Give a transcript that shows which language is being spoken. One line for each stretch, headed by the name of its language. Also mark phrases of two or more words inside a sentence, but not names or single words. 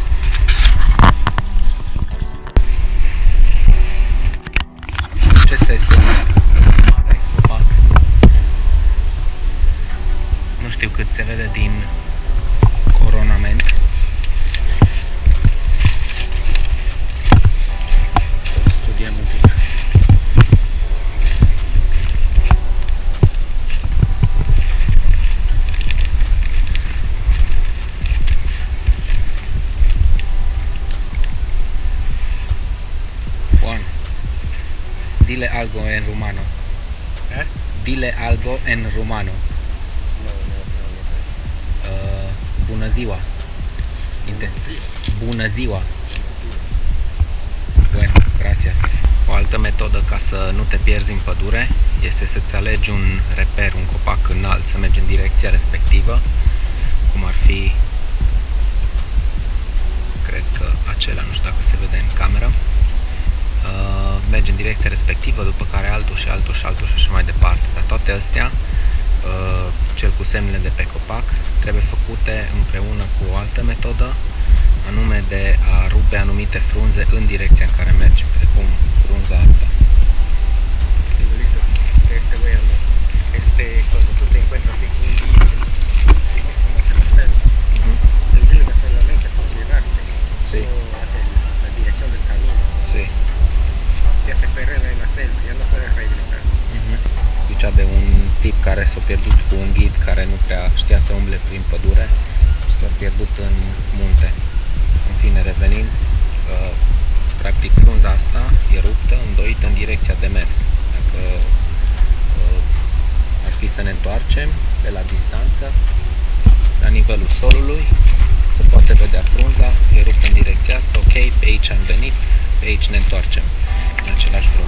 Romanian: Acesta este un mare copac. Nu știu cât se vede din coronament. Să studiem un pic.
Spanish: Juan, dile algo
Romanian: en rumano. ¿Eh?
Spanish: Dile algo
Romanian: en rumano.
Spanish: No.
Romanian: Bună ziua. Bună ziua.
Spanish: Bueno, gracias.
Romanian: O altă metodă ca să nu te pierzi în pădure este să-ți alegi un reper, un copac înalt, să mergi în direcția respectivă, cum ar fi, cred că acela, nu știu dacă se vede în cameră. Mergi în direcția respectivă, după care altul și altul și altul și așa mai departe. Dar toate astea, cel cu semnele de pe copac, trebuie făcute împreună cu o altă metodă, anume de a rupe anumite frunze în direcția în care mergi, precum frunza asta.
Spanish: Simbolito, de este güey habla. Cuando tú te encuentras así con un guía, tienes que conocer la selva. El guía solamente por guiarte, Sí. no hace la dirección del camino. Sí. Ya se perderla en la selva, ya no puedes regresar.
Romanian: Zicea de un tip care s-a pierdut cu un ghid care nu prea știa să umble prin pădure și s-a pierdut în munte. În fine, revenind, practic frunza asta e ruptă, îndoită în direcția de mers. Dacă ar fi să ne întoarcem de la distanță, la nivelul solului, se poate vedea frunza, e ruptă în direcția asta, ok, pe aici am venit, pe aici ne întoarcem în același drum.